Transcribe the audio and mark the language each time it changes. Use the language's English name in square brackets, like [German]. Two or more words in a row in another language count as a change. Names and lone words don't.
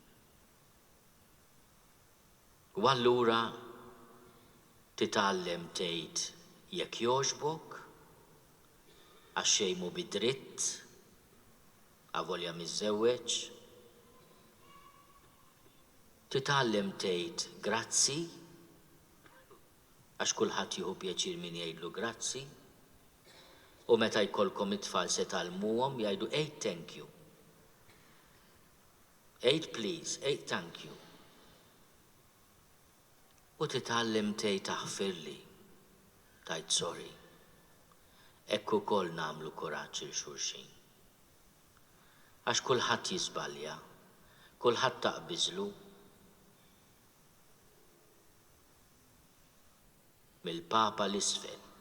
[Maltese] U allura titgħallem tgħid jekk jogħġbok għax xejn mhu bidritt avolja miżżewweġ. Titgħallem tgħid grazzi għax kulħadd jieħu pjaċir min jgħidlu grazzi. U meta jkollkom it-tfal se tgħallmuhom jgħidu ejt [English] thank you. [Maltese] Ejt please, ejt [English] thank you. [Maltese] U titgħallem tgħid aħfirli, tgħid sorry. Hekk ukoll nagħmlu kuraġġ il xulxin. Għax kulħadd jiżbalja, kulħadd taqbiżlu. Mill-Papa l-isfel.